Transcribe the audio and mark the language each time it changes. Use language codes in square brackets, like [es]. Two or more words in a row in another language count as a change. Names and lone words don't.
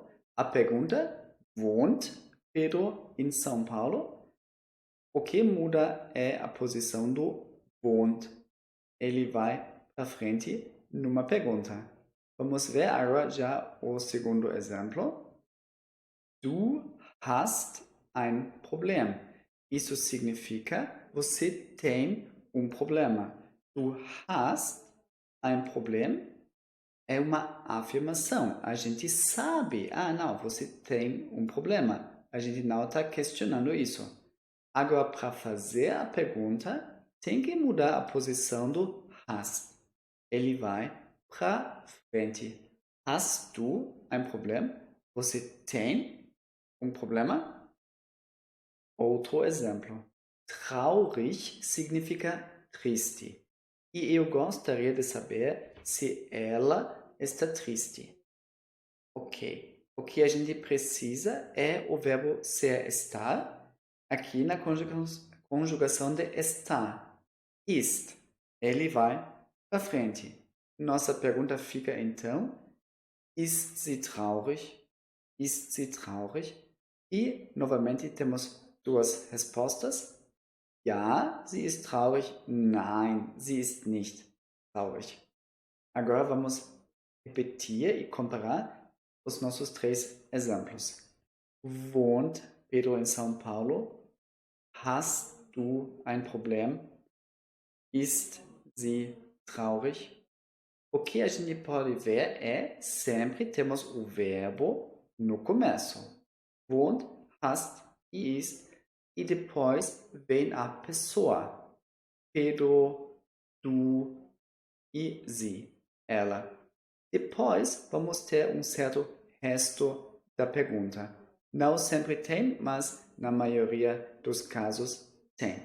[pt] A pergunta: wohnt Pedro em São Paulo? O que muda é a posição do wohnt. Ele vai para frente numa pergunta. Vamos ver agora já o segundo exemplo. [de] Du hast ein Problem. [pt] Isso significa você tem um problema. [de] Du hast ein Problem [pt] é uma afirmação. A gente sabe, não, você tem um problema. A gente não está questionando isso. Agora, para fazer a pergunta, tem que mudar a posição do hast. Ele vai para frente. [de] Hast du ein Problem? [pt] Você tem um problema? Outro exemplo. Traurig significa triste. E eu gostaria de saber se ela está triste. Ok. O que a gente precisa é o verbo ser estar, aqui na conjugação de estar. Ist. Ele vai para frente. Nossa pergunta fica então: [de] Ist sie traurig? Ist sie traurig? [pt] E, novamente, temos duas respostas. [de] Ja, sie ist traurig. Nein, sie ist nicht traurig. [pt] Agora vamos repetir e comparar os nossos três exemplos. [de] Wohnt Pedro em São Paulo? Hast du ein Problem? Ist sie traurig? [pt] O que a gente pode ver é sempre temos o verbo no começo. [de] Wohnt, hast e ist. [pt] E depois vem a pessoa. Pedro, du e sie, ela. Depois vamos ter um certo resto da pergunta. Não sempre tem, mas na maioria dos casos tem.